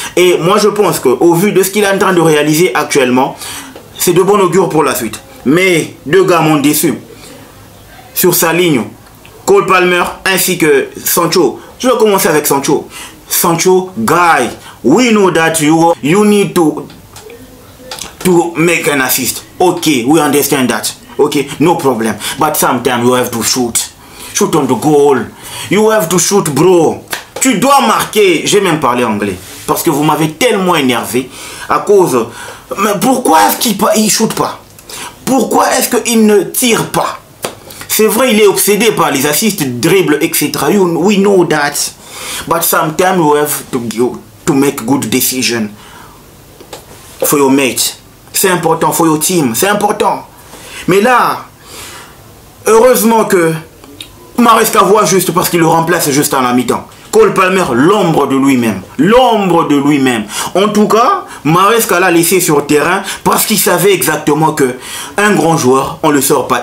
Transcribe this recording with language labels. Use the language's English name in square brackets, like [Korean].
[French] Et moi, je pense qu'au vu de ce qu'il est en train de réaliser actuellement, c'est de bon augure pour la suite. Mais deux gars m'ont déçu. Sur sa ligne, Cole Palmer ainsi que Sancho. Je vais commencer avec Sancho. [English] Sancho, guy, we know that you need to to make an assist. Okay, we understand that. Okay, no problem. But sometimes you have to shoot. Shoot on the goal. You have to shoot, bro. [French] Tu dois marquer. J'ai même parlé anglais. Parce que vous m'avez tellement énervé à cause... Mais pourquoi est-ce qu'il ne shoot pas? Pourquoi est-ce qu'il ne tire pas? C'est vrai, il est obsédé par les assists, dribbles, etc. [English] We know that. But sometimes you have to make good decision for your mate. [French] C'est important, [English] for your team. [French] C'est important. Mais là, heureusement que Maresca voit juste parce qu'il le remplace juste à la mi-temps. Cole Palmer, l'ombre de lui-même. L'ombre de lui-même. En tout cas, Maresca l'a laissé sur le terrain parce qu'il savait exactement que un grand joueur, on ne le sort pas.